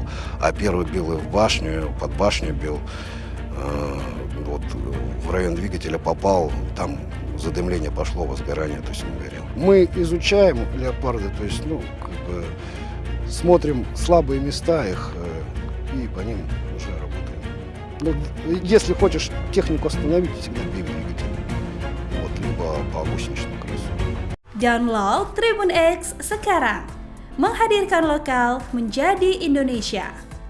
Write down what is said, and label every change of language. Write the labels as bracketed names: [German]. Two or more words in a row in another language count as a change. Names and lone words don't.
[Russian] А первый бил и в башню, под башню бил, вот в район двигателя попал, там задымление пошло, возгорание, то есть он горел. Мы изучаем леопарды, то есть, смотрим слабые места их и по ним уже работаем. Если хочешь технику остановить, всегда бей двигатель. Вот, либо по гусеничному колесу. [English] Download Tribun X [Indonesian] sekarang, menghadirkan lokal menjadi Indonesia.